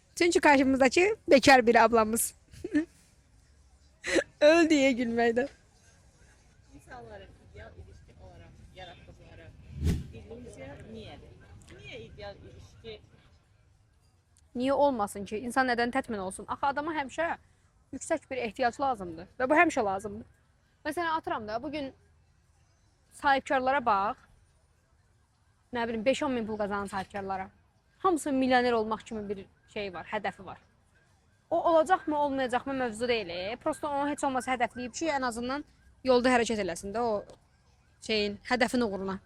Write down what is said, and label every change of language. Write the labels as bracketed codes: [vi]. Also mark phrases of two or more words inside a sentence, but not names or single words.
[tr] Çünkü karşımızdaki bekar bir ablamız. Öl diye gülmeydi. İnsanların ideal ilişki olarak yarattıkları illüzya niyedir? Niye ideal ilişki? Niye olmasın ki? İnsan neden tatmin olsun? [az] Axı adama həmişə yüksək bir ehtiyac lazımdır və bu həmişə lazımdır. Məsələn, atıram da bugün sahibkarlara bax. Nə bilim 5-10 min pul qazanan sahibkarlara. Hamısı milyoner olmaq kimi bir şey var, hədəfi var. O olacaqmı, olmayacaqmı mövzu deyil. Prosta onu heç olmasa hədəfləyib ki, ən azından yolda hərəkət eləsin də o şeyin, hədəfin uğruna.